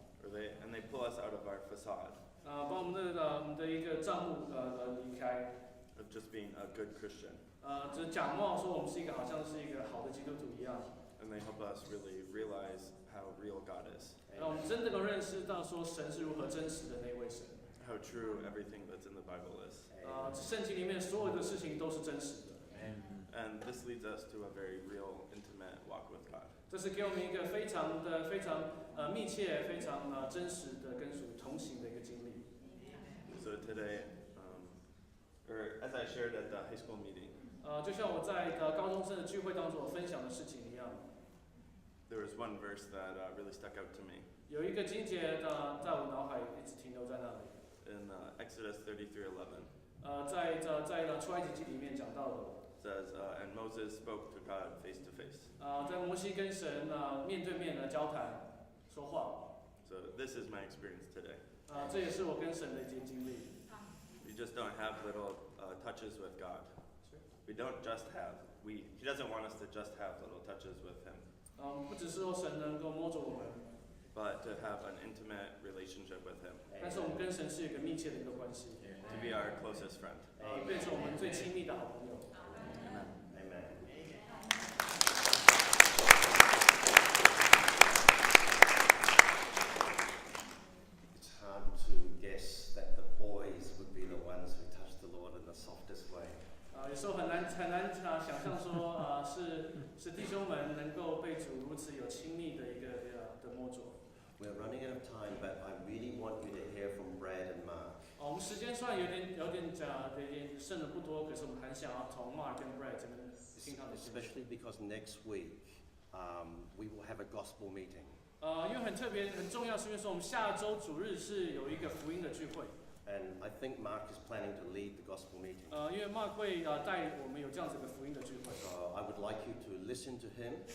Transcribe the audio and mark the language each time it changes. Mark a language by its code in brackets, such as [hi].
[en] And they pull us out of our facade. [zh] 把我们的一个账目离开。 [en] Of just being a good Christian. [zh] 只假冒说我们是一个好像是一个好的基督徒一样。 [en] And they help us really realize how real God is. [zh] 让我们真的能认识到说神是如何真实的那位神。 [en] How true everything that's in the Bible is. [zh] 圣经里面所有的事情都是真实的。 [en] And this leads us to a very real, intimate walk with God. [zh] 这是给我们一个非常密切、非常真实的跟主同行的一个经历。 [en] So today, or as I shared at the high school meeting, [zh] 就像我在高中生的聚会当中我分享的事情一样。 [en] there was one verse that really stuck out to me. [zh] 有一个经节在我脑海一直停留在那里。 [en] In Exodus 33:11. [zh] 在出埃及记里面讲到的。 [en] Says, and Moses spoke to God face to face. [zh] 在摩西跟神面对面的交谈说话。 [en] So this is my experience today. [zh] 这也是我跟神的一些经历。 [en] We just don't have little touches with God. We don't just have. He doesn't want us to just have little touches with Him. [zh] 不只是说神能够摸着我们。 [en] But to have an intimate relationship with Him. [zh] 但是我们跟神是有一个密切的一个关系。 [en] To be our closest friend. [zh] 变成我们最亲密的好朋友。 [en] It's hard to guess that the boys would be the ones who touch the Lord in the softest way. [zh] 有时候很难想象说是弟兄们能够被主如此有亲密的一个的摸着。 [en] We're running out of time, but I really want you to hear from Brad and Mark. [zh] 我们时间虽然有点剩的不多，可是我们很想要从 Mark 跟 Brad 这边听他的见证。 [en] Especially because next week we will have a gospel meeting. [zh] 因为很特别、很重要，是因为说我们下周主日是有一个福音的聚会。 [en] And I think Mark is planning to lead the gospel meeting. [zh] 因为 Mark 会带我们有这样子的福音的聚会， [en] So I would like you to listen to him,